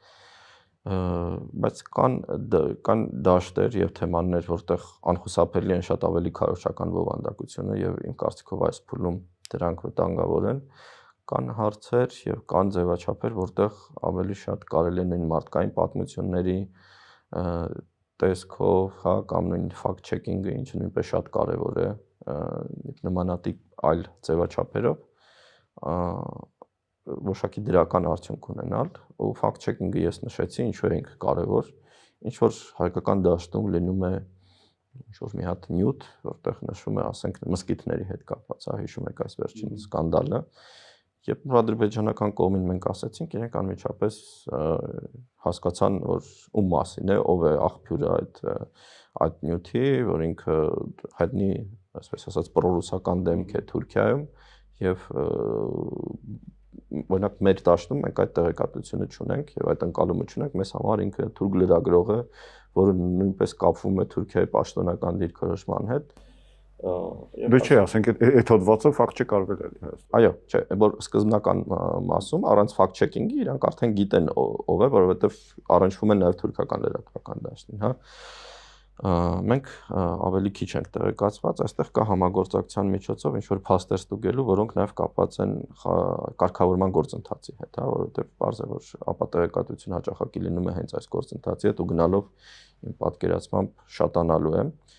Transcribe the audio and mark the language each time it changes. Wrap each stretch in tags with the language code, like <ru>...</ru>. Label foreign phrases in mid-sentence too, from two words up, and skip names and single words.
<hy>բայց կան դաշտեր եւ թեմաներ, որտեղ անխուսափելի են շատ ավելի քարոզչական բովանդակությունը եւ իմ կարծիքով այս փուլում դրանք վտանգավոր են, կան հարցեր եւ կան ձևաչափեր, որտեղ ավելի շատ կարելի է նույն մարդկային պատմությունների տեսքով, հա, կամ նույն</hy> <en>fact checking-ը,</en> <hy>ինչը նույնպես շատ կարեւոր է, նմանատիպ այլ ձևաչափերով որոշակի դրական արդյունք ունենալ, ու</hy> <en>fact checking-ը</en> <hy>ես նշեցի, ինչու է ինքը կարևոր, ինչ որ հայկական դաշտում լինում է ինչ-որ մի հատ նյութ, որտեղ նշվում է, ասենք, մզկիթների հետ կապված, հա, հիշում եք այս վերջին սկանդալը, երբ ադրբեջանական կողմին մենք ասացինք, իրենք անմիջապես հասկացան, որ ում մասին է, ով է աղբյուրը այդ նյութի, որ ինքը հայտնի, այսպես ասած, պրոռուսական դեմք է Թուրքիայում եւ օրինակ մեր դաշտում մենք այդ տեղեկատվությունը չունենք եւ այդ ընկալումը չունենք, մեզ համար ինքը թուրք լրագրող է, որը նույնպես կապվում է Թուրքիայի պաշտոնական դիրքորոշման հետ։ Դե չէ, ասենք այդ հոդվածը</hy> <en>fact check</en> <hy>արվել է Հայաստանում։ Այո, չէ, որ սկզբնական մասում առանց</hy> <en>fact checking-ի</en> <hy>իրանք արդեն գիտեն ով է, որովհետեւ առնչվում են նաեւ թուրքական լրատվական դաշտին, հա։ Մենք ավելի քիչ ենք տեղեկացված, այստեղ կա համագործակցության միջոցով ինչ որ փաստեր ստուգելու, որոնք նաեւ կապված են կարգավորման գործընթացի հետ, հա, որովհետեւ բարձ է որ ապատեղեկատվություն հաճախակի լինում է հենց այս գործընթացի հետ ու գնալով իմ պատկերացմամբ շատանալու է։</hy>